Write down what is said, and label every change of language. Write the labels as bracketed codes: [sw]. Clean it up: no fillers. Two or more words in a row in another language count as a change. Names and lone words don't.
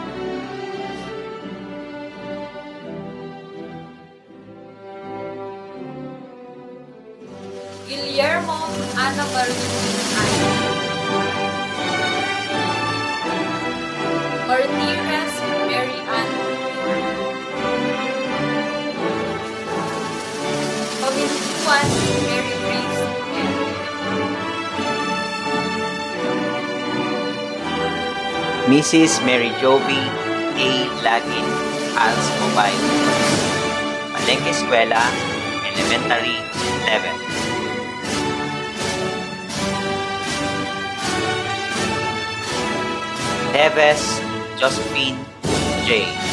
[en] Guillermo Ana Marie Ay. Martinez Mary Ann. Pamintuan Mary Grace N. Mrs. Mary Jovi A. Lagin, ALS Mobile. Palengke Eskwela, Elementary 11. Neves Josephine J.